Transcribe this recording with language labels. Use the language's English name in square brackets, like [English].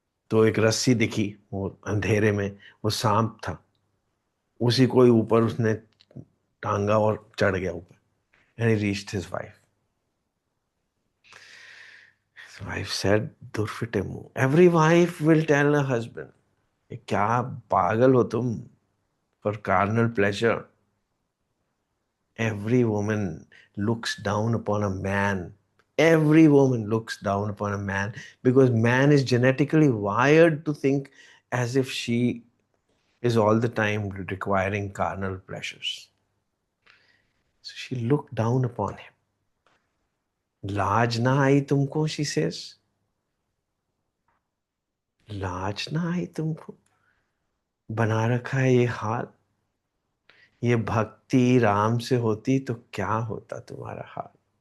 [Hindi] तो एक रस्सी दिखी वो अंधेरे में, वो सांप था, उसी को ही ऊपर उसने टांगा और चढ़ गया ऊपर। [English] And he reached his wife. His wife said, [Hindi] दुर्फिटे मुंह, [English] every wife will tell a husband, [Hindi] क्या पागल हो तुम, [English] For carnal pleasure. Every woman looks down upon a man. Every woman looks down upon a man because man is genetically wired to think as if she is all the time requiring carnal pleasures. So she looked down upon him. [Hindi] लाज ना आई तुमको, [English] she says. [Hindi] लाज ना आई तुमको, बना रखा है ये हाल। ये भक्ति राम से होती तो क्या होता तुम्हारा हाल।